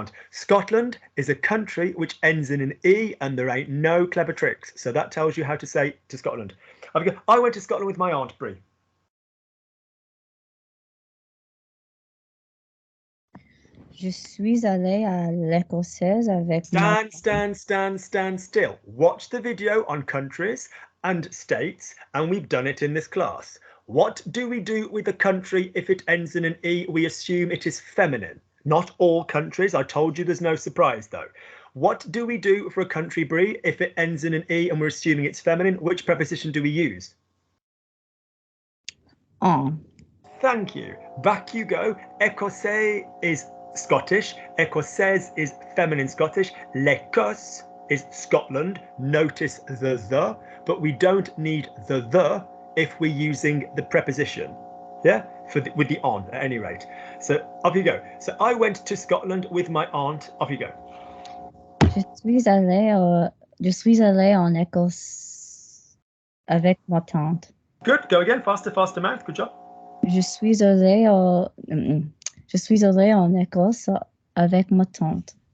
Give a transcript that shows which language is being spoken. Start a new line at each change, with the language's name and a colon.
English: Scotland is a country which ends in an E, and there ain't no clever tricks. So that tells you how to say to Scotland. I went to Scotland with my aunt, Brie.
French: Je suis allée à l'Écossaise avec
English: Stand still. Watch the video on countries and states, and we've done it in this class. What do we do with a country if it ends in an E? We assume it is feminine. Not all countries. I told you there's no surprise, though. What do we do for a country, Brie, if it ends in an E and we're assuming it's feminine? Which preposition do we use?
French: En.
English: Thank you. Back you go. Écossais is Scottish. Écossaise is feminine Scottish. L'Écosse is Scotland. Notice the, but we don't need the if we're using the preposition. Yeah, with the on at any rate. So off you go. So I went to Scotland with my aunt. Off you go.
French: Je suis allée en Écosse avec ma tante.
English: Good. Go again. Faster, mouth. Good job.
French: Je suis allée en Écosse avec ma tante.